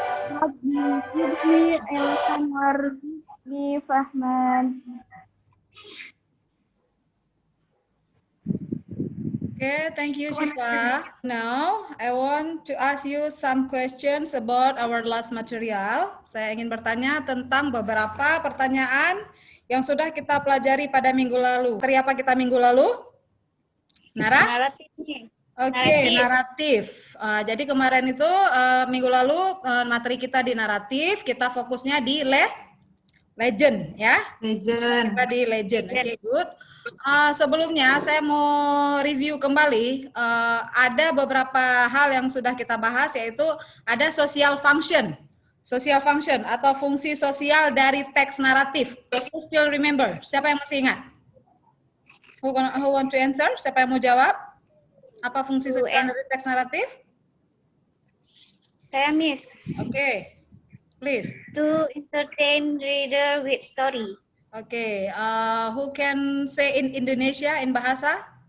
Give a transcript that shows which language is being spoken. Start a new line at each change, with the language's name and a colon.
Arabic: Rabbi zidni ilman warzuqni fahman.
English: Okay, thank you, Syifa. Now, I want to ask you some questions about our last material.
Indonesian: Saya ingin bertanya tentang beberapa pertanyaan yang sudah kita pelajari pada minggu lalu. Materi apa kita minggu lalu? Naratif. Oke, naratif. Jadi kemarin itu minggu lalu materi kita di naratif, kita fokusnya di legend, ya. Legend. Kita di legend. Oke, good. Sebelumnya saya mau review kembali, ada beberapa hal yang sudah kita bahas, yaitu ada social function. Social function atau fungsi sosial dari teks naratif.
English: You still remember?
Indonesian: Siapa yang masih ingat?
English: Who want to answer?
Indonesian: Siapa yang mau jawab? Apa fungsi sosial dari teks naratif? Saya Miss.
English: Oke, please. To entertain reader with story. Oke, who can say in Indonesia in bahasa?